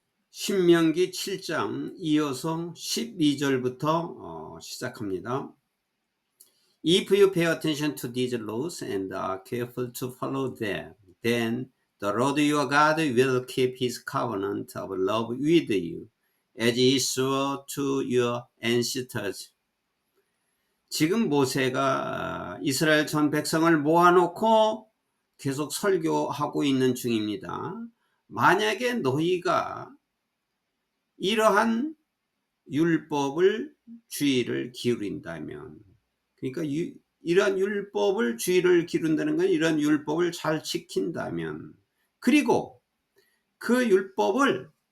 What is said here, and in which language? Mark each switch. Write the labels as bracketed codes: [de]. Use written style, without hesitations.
[ko] 신명기 7장 이어서 12절부터 시작합니다. [en] If you pay attention to these laws and are careful to follow them, then the Lord your God will keep his covenant of love with you, as he swore to your ancestors. [ko] 지금 모세가 이스라엘 전 백성을 모아놓고 계속 설교하고 있는 중입니다. 만약에 너희가 이러한 율법을 주의를 기울인다면, 그러니까 이런 율법을 주의를 기울인다는 건 이런 율법을 잘 지킨다면, 그리고 그 율법을